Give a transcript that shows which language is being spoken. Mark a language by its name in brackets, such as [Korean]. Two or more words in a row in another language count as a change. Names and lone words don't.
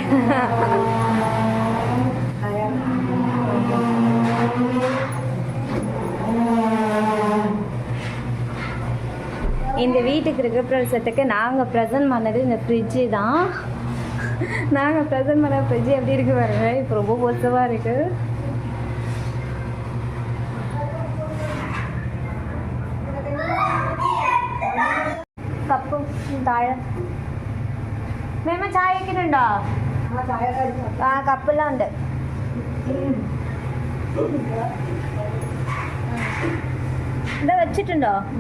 [Tamil] இந்த வீட்டுக்கு கிரகப்பிரவேசத்துக்கு நாங்கள் ப்ரெசன்ட் பண்ணது இந்த ஃப்ரிட்ஜு தான். நாங்கள் ப்ரெசன்ட் பண்ண ஃப்ரிட்ஜு எப்படி இருக்கு பாருங்க. இப்போ ரொம்ப மோசமாக இருக்குது. [Malayalam] കപ്പ് താഴെ മേമ ചായ വെക്കുന്നുണ്ടോ? കപ്പെല്ലാം ഉണ്ട്. എന്താ വെച്ചിട്ടുണ്ടോ?